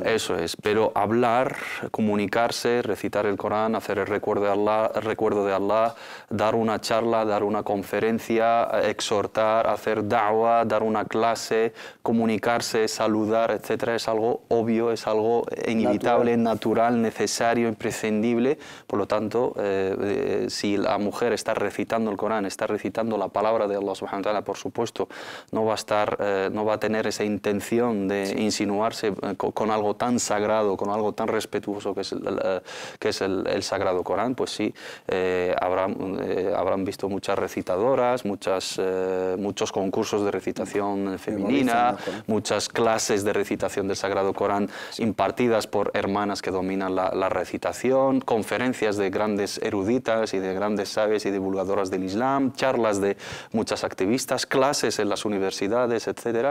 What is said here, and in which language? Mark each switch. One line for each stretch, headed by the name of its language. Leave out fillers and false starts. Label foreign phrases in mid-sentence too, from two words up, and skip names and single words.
Spanish: Eso es, pero hablar, comunicarse, recitar el Corán, hacer el recuerdo de Allah, dar una charla, dar una conferencia, exhortar, hacer da'wah, dar una clase, comunicarse, saludar, etcétera, es algo obvio, es algo inevitable, natural, necesario, imprescindible. Por lo tanto, si la mujer está recitando el Corán, está recitando la palabra de
Arabic: الله سبحانه وتعالى,
Spanish: por supuesto, no va a tener esa intención de insinuarse con algo tan sagrado, con algo tan respetuoso que es el Sagrado Corán. Pues sí, habrán visto muchas recitadoras, muchos concursos de recitación femenina, muchas clases de recitación del Sagrado Corán impartidas por hermanas que dominan la recitación, conferencias de grandes eruditas y de grandes sabias y divulgadoras del Islam, charlas de muchas activistas, clases en las universidades, etcétera.